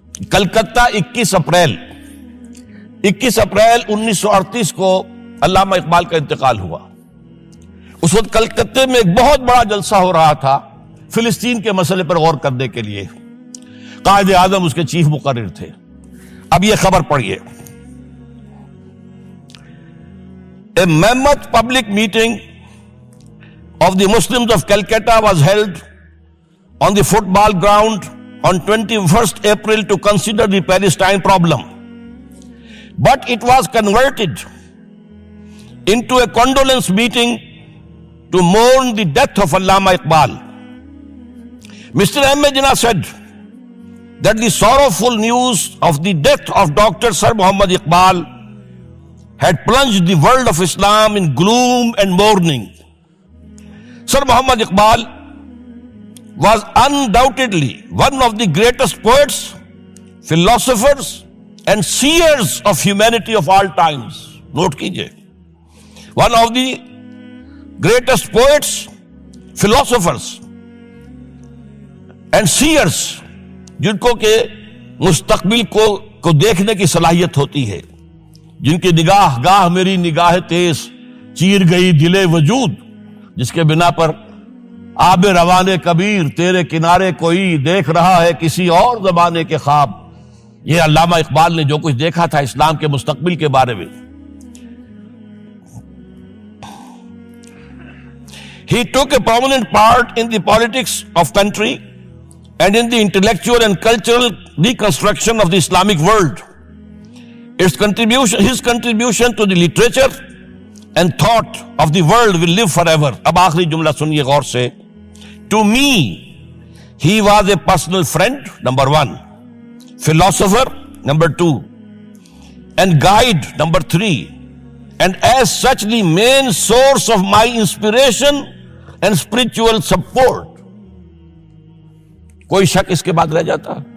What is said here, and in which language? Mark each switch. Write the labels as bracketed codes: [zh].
[ur] Calcutta 21 April 1938 کو علامہ اقبال کا انتقال ہوا۔ اس وقت کلکتہ میں ایک بہت بڑا جلسہ ہو رہا تھا فلسطین کے مسئلے پر غور کرنے کے لیے، قائد اعظم اس کے چیف مقرر تھے۔ اب یہ خبر پڑھیے، [en] A mammoth public meeting of the Muslims of Calcutta was held on the football ground on 21st April to consider the Palestine problem. But it was converted into a condolence meeting to mourn the death of Allama Iqbal. Mr. M. A. Jinnah said that the sorrowful news of the death of Dr. Sir Muhammad Iqbal had plunged the world of Islam in gloom and mourning. Sir Muhammad Iqbal was undoubtedly one of the greatest poets, philosophers, and seers of humanity of all times. [ur] Note kijiye. [en] One of the greatest poets, philosophers, and seers, [ur] جن کو کہ مستقبل کو دیکھنے کی صلاحیت ہوتی ہے، جن کی نگاہ گاہ میری نگاہ تیز چیر گئی دل وجود، جس کے بنا پر آب روانے کبیر تیرے کنارے کوئی دیکھ رہا ہے کسی اور زمانے کے خواب۔ یہ علامہ اقبال نے جو کچھ دیکھا تھا اسلام کے مستقبل کے بارے میں۔ [en] He took a prominent part in the politics of country and in the intellectual and cultural reconstruction of the Islamic world. His contribution to the literature and thought of the world will live forever. [ur] اب آخری جملہ سنیے غور سے۔ [en] To me, he was a personal friend, number 1, philosopher, number 2, and guide, number 3, and as such the main source of my inspiration and spiritual support. [ur] کوئی شک اس کے بعد رہ جاتا؟